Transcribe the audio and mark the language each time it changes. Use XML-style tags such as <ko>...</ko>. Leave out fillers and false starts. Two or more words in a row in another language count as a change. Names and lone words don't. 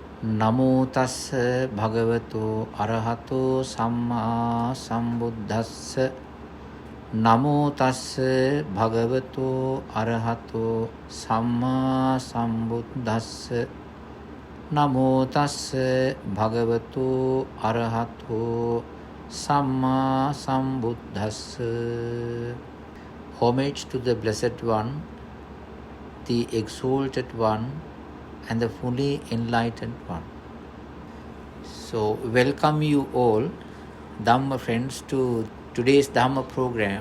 <pi>නමෝ තස්ස භගවතෝ අරහතෝ සම්මා සම්බුද්දස්ස නමෝ තස්ස භගවතෝ අරහතෝ සම්මා සම්බුද්දස්ස නමෝ තස්ස භගවතෝ අරහතෝ සම්මා සම්බුද්දස්ස.</pi> <en>Homage to the Blessed One, the Exalted One, and the fully enlightened one. So, welcome you all, Dhamma friends, to today's Dhamma program.</en>